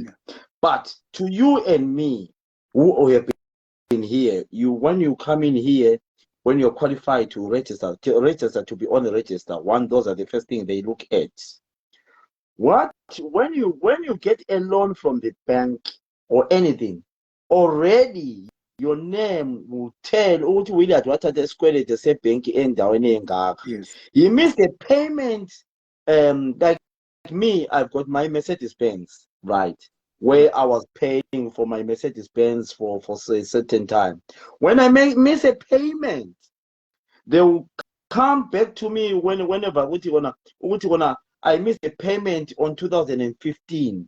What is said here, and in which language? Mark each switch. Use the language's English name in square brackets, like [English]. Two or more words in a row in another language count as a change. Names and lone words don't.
[English] But to you and me, who have been here, when you come in here, when you're qualified to register to be on the register, those are the first thing they look at. When you get a loan from the bank or anything, already your name will tell [Zulu] ukuthi William wathatha isikwelede sebhenki endaweni engaka. [English] Yes. You miss the payment like me, I've got my Mercedes-Benz, right? Where I was paying for my Mercedes-Benz for a certain time. When I miss a payment, they will come back to me whenever I missed a payment on 2015.